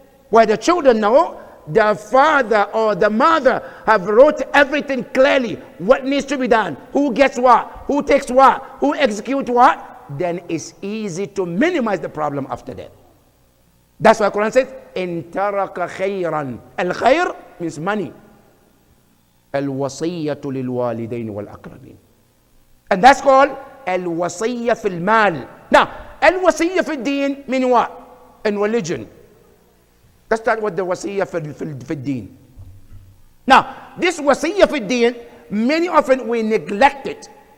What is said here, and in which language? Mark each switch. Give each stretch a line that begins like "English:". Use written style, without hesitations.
English: Where the children know, the father or the mother have wrote everything clearly. What needs to be done? Who gets what? Who takes what? Who executes what? Then it's easy to minimize the problem after that. That's why Quran says,
Arabic: إن ترك خيرا.
English: Al-khair means money.
Arabic: الوصية للوالدين والأقربين.
English: And that's called
Arabic: الوصية في المال.
English: Now,
Arabic: الوصية في الدين
English: mean what? In religion. That's not what the
Arabic: وصية في الدين.
English: Now, this وصية في الدين, many often we neglect it.